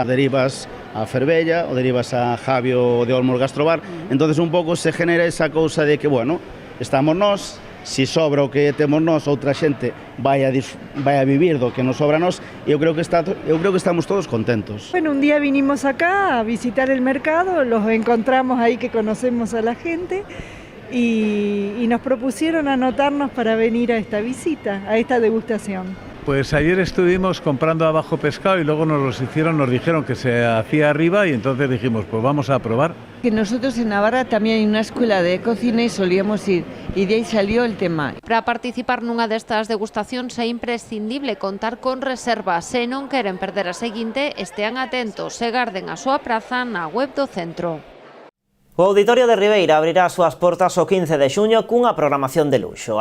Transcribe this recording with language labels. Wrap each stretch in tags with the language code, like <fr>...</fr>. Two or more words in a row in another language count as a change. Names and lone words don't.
<gl>Derivas a Fervella ou derivas a Javio de Olmos Gastrobar. Entonces un pouco se genera esa cousa de que, bueno, estamos nós, si sobra o que temos nós, outra xente vai a vivir do que nos sobra a nós, e eu creo que estamos todos contentos.</gl> <es>Bueno, un día vinimos acá a visitar el mercado, los encontramos ahí que conocemos a la gente y nos propusieron anotarnos para venir a esta visita, a esta degustación. Pues ayer estuvimos comprando abajo pescado y luego nos dijeron que se hacía arriba y entonces dijimos, pues vamos a probar. Que nosotros en Navarra también hay una escuela de cocina y solíamos ir, y de ahí salió el tema.</es> <gl>Para participar nunha destas degustacións é imprescindible contar con reservas. Se non queren perder a seguinte, estean atentos e garden a súa praza na web do centro. O Auditorio de Ribeira abrirá as súas portas o 15 de xuño cunha programación de luxo.</gl>